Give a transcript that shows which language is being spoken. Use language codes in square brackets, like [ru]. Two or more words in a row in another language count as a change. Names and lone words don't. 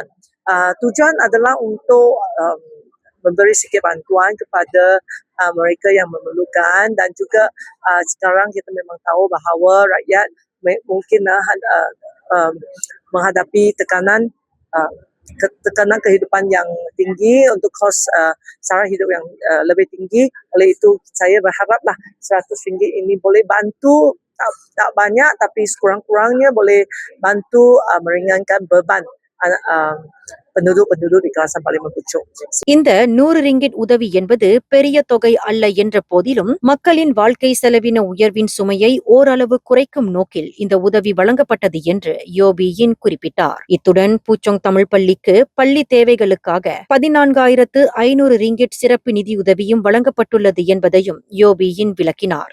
[ms] Tujuan adalah untuk memberi sikit bantuan kepada mereka yang memerlukan dan juga sekarang kita memang tahu bahawa rakyat mungkin menghadapi tekanan kehidupan yang tinggi untuk kos sara hidup yang lebih tinggi. Oleh itu saya berharaplah RM100 ini boleh bantu, tak banyak tapi sekurang-kurangnya boleh bantu meringankan beban penduduk-penduduk di kawasan Parlimen Puchong. [ta] இந்த 100 ரிங்கிட் உதவி என்பது பெரிய தொகை அல்ல என்ற போதிலும் மக்களின் வாழ்க்கை செலவின உயர்வின் சுமையை ஓரளவு குறைக்கும் நோக்கில் இந்த உதவி வழங்கப்பட்டது என்று யோபியின் குறிப்பிட்டார். இத்துடன் பூச்சோங் தமிழ் பள்ளிக்கு பள்ளி தேவைகளுக்காக 14,500 ரிங்கிட் சிறப்பு நிதியுதவியும் வழங்கப்பட்டுள்ளது என்பதையும் யோபியின் விளக்கினார்.